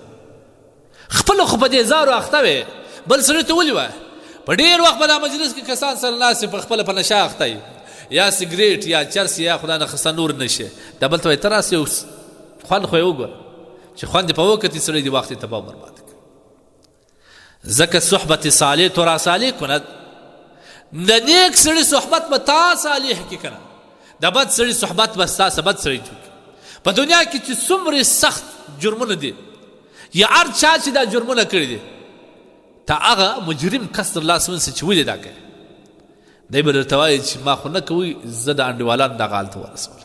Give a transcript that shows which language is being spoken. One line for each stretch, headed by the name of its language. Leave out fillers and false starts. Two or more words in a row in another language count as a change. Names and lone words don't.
Pashto: خپله خو په دې زارو اخته وې، بل سړي ته ولې وایه؟ په ډېر وخت په دا مجلس کې کسان سره ناست په خپله په نشه اخته وي، یا سګریټ یا چرس یا خدای نخسته نور نشه. دا بل ته وایي ته راسې یو خوند خو یې وګوره چې خوند یې په وکتې سړی د وخت یې تباه برباد کړي.
Persian: ځکه صحبت صالح تو را صالح کند.
Pashto: د نیک سړي صحبت به تا صالح کړي که نه، د بد سړي صحبت به ستاسې بد سړي جوړ. په دنیا کې چې څومره سخت جرمونه دي یا هر چا چې دا جرمونه کړي دي، ته هغه مجرم کس تر لاس ونیسه چې ولې دا کوي، دی به درته وایي چې ما خو نه کوي، زه د انډیوالانو دغه حال ته ورسولم.